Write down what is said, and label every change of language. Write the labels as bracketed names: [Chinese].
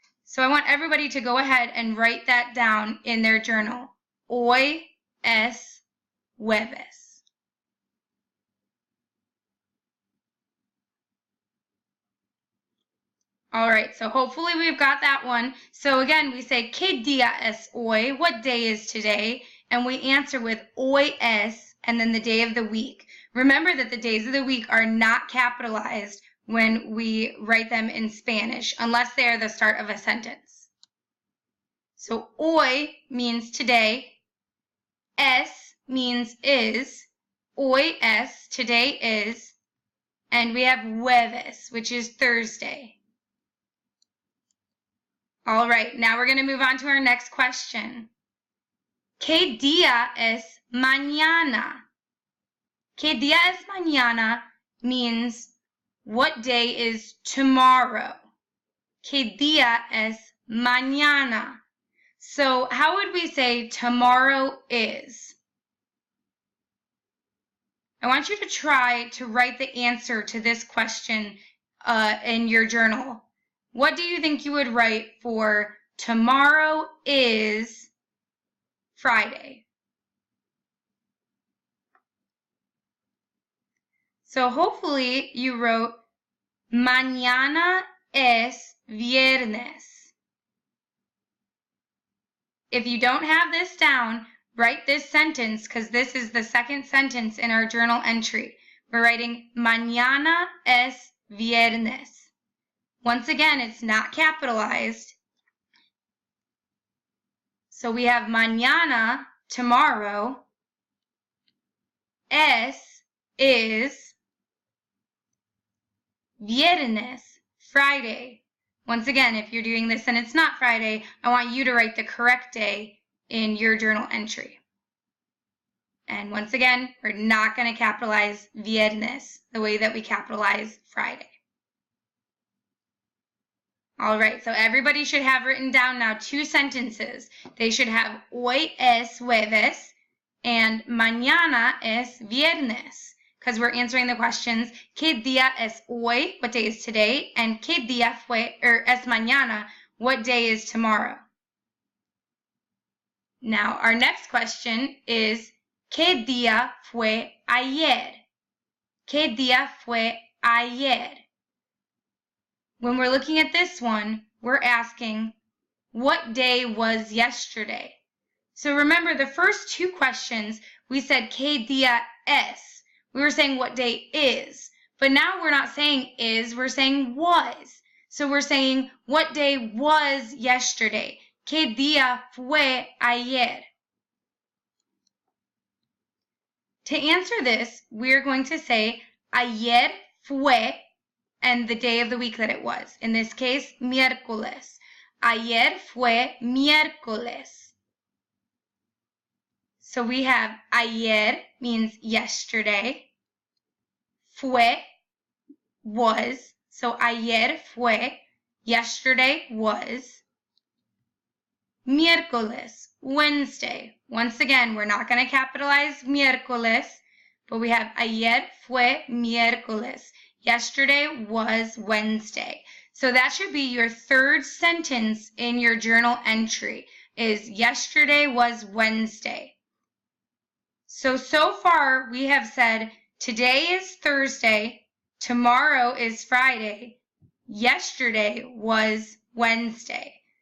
[English] So I want everybody to go ahead and write that down in their journal. [Spanish] Hoy es jueves. [English] All right, so hopefully we've got that one. So again, we say, [Spanish] ¿Qué día es hoy? [English] What day is today? And we answer with [Spanish] hoy es, [English] and then the day of the week. Remember that the days of the week are not capitalized when we write them in Spanish, unless they are the start of a sentence. So hoy means today, es means is, [Spanish] hoy es, [English] today is, and we have jueves, which is Thursday. All right, now we're going to move on to our next question. [Spanish] ¿Qué día es mañana? ¿Qué día es mañana [English] means what day is tomorrow? [Spanish] ¿Qué día es mañana? [English] So how would we say tomorrow is? I want you to try to write the answer to this question in your journal. What do you think you would write for tomorrow is Friday? So hopefully you wrote [Spanish] mañana es viernes. [English] If you don't have this down, write this sentence because this is the second sentence in our journal entry. We're writing [Spanish] mañana es viernes. [English] Once again, it's not capitalized. So we have mañana, tomorrow. Es is viernes, Friday. Once again, if you're doing this and it's not Friday, I want you to write the correct day in your journal entry. And once again, we're not going to capitalize viernes the way that we capitalize Friday. All right, so everybody should have written down now 2 sentences. They should have [Spanish] hoy es jueves [English] and [Spanish] mañana es viernes, [English] because we're answering the questions, [Spanish] ¿Qué día es hoy? [English] What day is today? And [Spanish] ¿Qué día es mañana? [English] What day is tomorrow? Now, our next question is, [Spanish] ¿Qué día fue ayer? ¿Qué día fue ayer? [English] When we're looking at this one, we're asking, what day was yesterday? So remember, the first 2 questions, we said, [Spanish] ¿Qué día es? [English] We were saying what day is. But now we're not saying is, we're saying was. So we're saying, what day was yesterday? [Spanish] ¿Qué día fue ayer? [English] To answer this, we're going to say, [Spanish] ayer fue, [English] and the day of the week that it was. In this case, [Spanish] miércoles. Ayer fue miércoles. [English] So we have ayer means yesterday. Fue, was. So [Spanish] ayer fue, [English] yesterday was. Miércoles, Wednesday. Once again, we're not going to capitalize miércoles, but we have [Spanish] ayer fue miércoles. [English] Yesterday was Wednesday. So that should be your 3rd sentence in your journal entry, is yesterday was Wednesday. So far we have said today is Thursday, tomorrow is Friday, yesterday was Wednesday.